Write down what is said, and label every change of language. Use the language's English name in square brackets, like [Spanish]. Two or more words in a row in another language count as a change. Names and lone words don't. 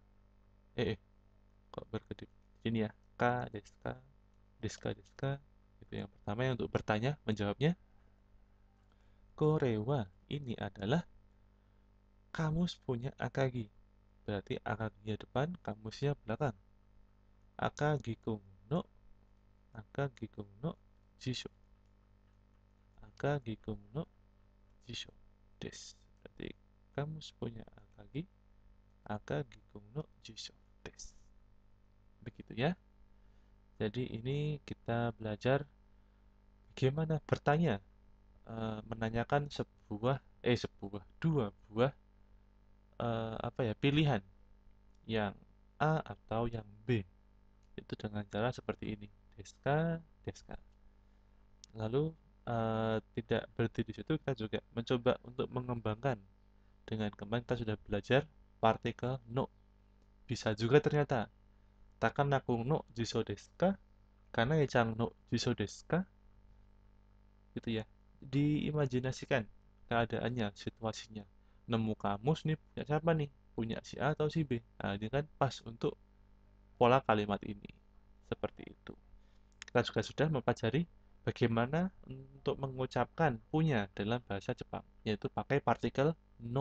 [Indonesian] Kok berkedip? Ini ya. [Japanese] か、ですか、ですか、ですか. [Indonesian] Itu yang pertama yang untuk bertanya, menjawabnya. Korewa ini adalah kamus punya Akagi. Berarti Akaginya depan, kamusnya belakang. [Japanese] 赤木くんの、赤木くんの辞書. 赤木くんの辞書です. [Indonesian] Berarti kamus punya Akagi, [Japanese] 赤木くんの辞書です. [Indonesian] Begitu ya. Jadi ini kita belajar bagaimana bertanya, menanyakan dua buah apa ya pilihan yang A atau yang B. Itu dengan cara seperti ini. [Japanese] ですか、ですか. [Indonesian] Lalu tidak berhenti di situ, kita juga mencoba untuk mengembangkan. Dengan kemarin kita sudah belajar partikel no. Bisa juga ternyata [Japanese] タカナクの辞書ですか? 金井ちゃんの辞書ですか? [Indonesian] Gitu ya. Diimajinasikan keadaannya, situasinya. Nemu kamus nih, punya siapa nih? Punya si A atau si B? Nah, ini kan pas untuk pola kalimat ini. Seperti itu. Kita juga sudah mempelajari bagaimana untuk mengucapkan punya dalam bahasa Jepang, yaitu pakai partikel no.